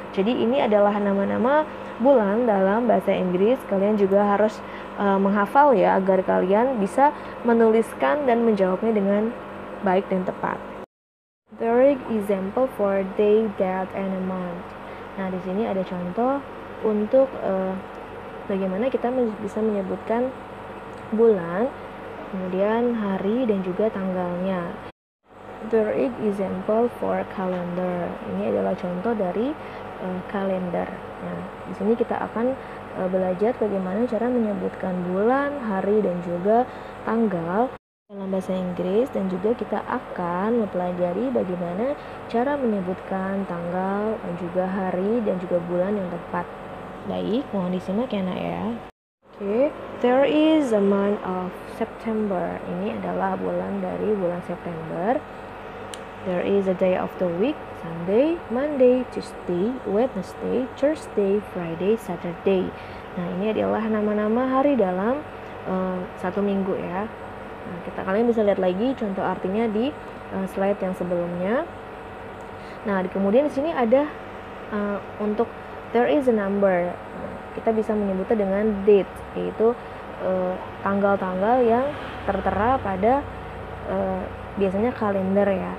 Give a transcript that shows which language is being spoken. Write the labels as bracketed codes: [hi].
[id] Jadi ini adalah nama-nama bulan dalam bahasa Inggris. Kalian juga harus menghafal ya agar kalian bisa menuliskan dan menjawabnya dengan baik dan tepat. [en] There is example for day, date, and a month. [id] Nah, di sini ada contoh untuk bagaimana kita bisa menyebutkan bulan, kemudian hari dan juga tanggalnya. [en] There is example for calendar. [id] Ini adalah contoh dari kalender. Nah, di sini kita akan belajar bagaimana cara menyebutkan bulan, hari dan juga tanggal dalam bahasa Inggris, dan juga kita akan mempelajari bagaimana cara menyebutkan tanggal dan juga hari dan juga bulan yang tepat. Baik, mohon disimak ya nak ya. [en] Okay, there is a month of September. [id] Ini adalah bulan dari bulan September. [en] There is a day of the week, Sunday, Monday, Tuesday, Wednesday, Thursday, Friday, Saturday. [id] Nah, ini adalah nama-nama hari dalam satu minggu ya. Nah, kalian bisa lihat lagi contoh artinya di slide yang sebelumnya. Nah, kemudian di sini ada untuk there is a number. Nah, kita bisa menyebutnya dengan date, yaitu tanggal-tanggal yang tertera pada biasanya kalender ya.